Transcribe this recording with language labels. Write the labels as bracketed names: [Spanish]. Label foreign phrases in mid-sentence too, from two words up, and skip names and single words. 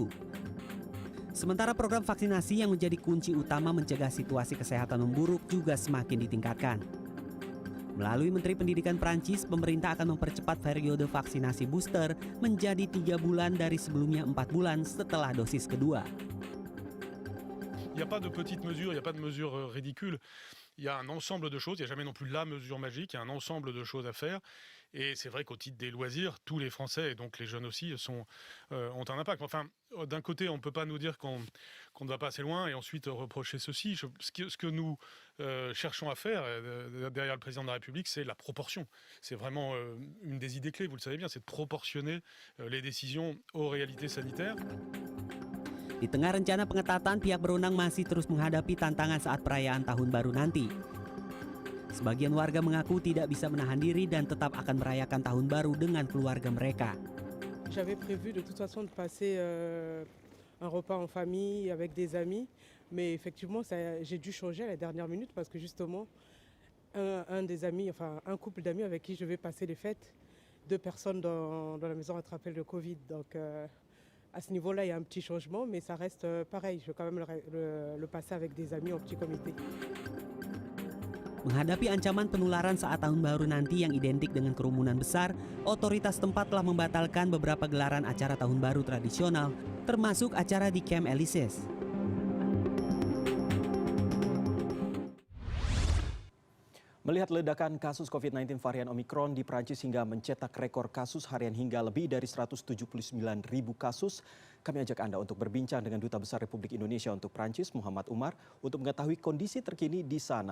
[Indonesian] Sementara program vaksinasi yang menjadi kunci utama mencegah situasi kesehatan memburuk juga semakin ditingkatkan. Melalui Menteri Pendidikan Prancis, pemerintah akan mempercepat periode vaksinasi booster menjadi 3 bulan dari sebelumnya 4 bulan setelah dosis kedua. [French] Il n'y a pas de petites mesures, il n'y a pas de mesures ridicules. Il y a un ensemble de choses, il n'y a jamais non plus la mesure magique, il y a un ensemble de choses à faire. Et c'est vrai qu'au titre des loisirs, tous les Français, et donc les jeunes aussi, ont un impact. Enfin, d'un côté, on ne peut pas nous dire qu'on ne va pas assez loin et ensuite reprocher ceci. Ce que nous cherchons à faire derrière le président de la République, c'est la proportion. C'est vraiment une des idées clés, vous le savez bien, c'est de proportionner les décisions aux réalités sanitaires. [Indonesian] Di tengah rencana pengetatan, pihak berwenang masih terus menghadapi tantangan saat perayaan Tahun Baru nanti. Sebagian warga mengaku tidak bisa menahan diri dan tetap akan merayakan Tahun Baru dengan keluarga mereka. [French] J'avais prévu de toute façon de passer un repas en famille avec des amis, mais effectivement j'ai dû changer à la dernière minute parce que justement un des amis, enfin un couple d'amis avec qui je vais passer les fêtes, 2 personnes dans la maison ont attrapé le Covid, donc à ce niveau-là, il y a un petit changement, mais ça reste pareil. Je vais quand même le passer avec des amis en petit comité. [Indonesian] Menghadapi ancaman penularan saat Tahun Baru nanti yang identik dengan kerumunan besar, otoritas tempat telah membatalkan beberapa gelaran acara Tahun Baru tradisional, termasuk acara di Camp Elysees. Melihat ledakan kasus COVID-19 varian Omikron di Prancis hingga mencetak rekor kasus harian hingga lebih dari 179.000 kasus, kami ajak Anda untuk berbincang dengan Duta Besar Republik Indonesia untuk Prancis, Muhammad Umar, untuk mengetahui kondisi terkini di sana.